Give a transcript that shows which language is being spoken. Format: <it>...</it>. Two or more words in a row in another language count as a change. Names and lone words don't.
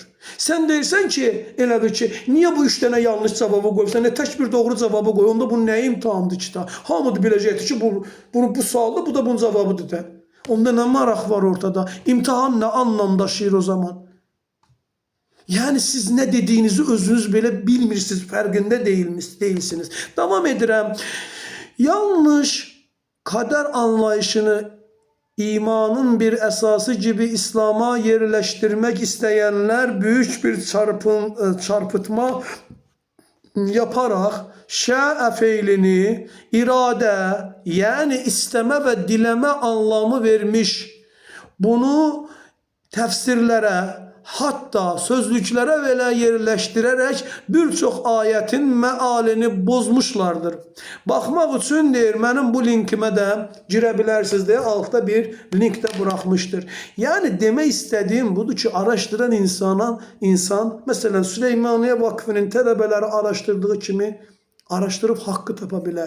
<az>Sən deyirsən ki, elə bil ki, niyə bu 3 dənə yanlış cavabı qoyursan, tək bir doğru cavabı qoy, onda bu nə imtahandır ki, hamı da biləcəkdir ki, bu sualdır, bu da bunun cavabıdır da. Onda nə maraq var ortada? İmtahan nə anlam daşıyır o zaman? Yəni siz nə dediyinizi özünüz belə bilmirsiniz, fərqində deyilsiniz. Davam edirəm.</az> <tr>Yanlış kader anlayışını imanın bir esası gibi İslam'a yerleştirmek isteyenler büyük bir çarpıtma yaparak şa'e feilini irade yani isteme ve dileme anlamı vermiş.</tr> <az>Bunu tefsirlere, hatta sözlüklərə belə yerləşdirərək bir çox ayətin məalini bozmuşlardır. Baxmaq üçün deyir, mənim bu linkimə də girə bilərsiniz deyə altda bir link də buraxmışdır. Yəni demək istədiyim budur ki, araşdıran insan, məsələn Süleymaniye Vakfının tələbələri araşdırdığı kimi araşdırıb haqqı tapa bilər.</az>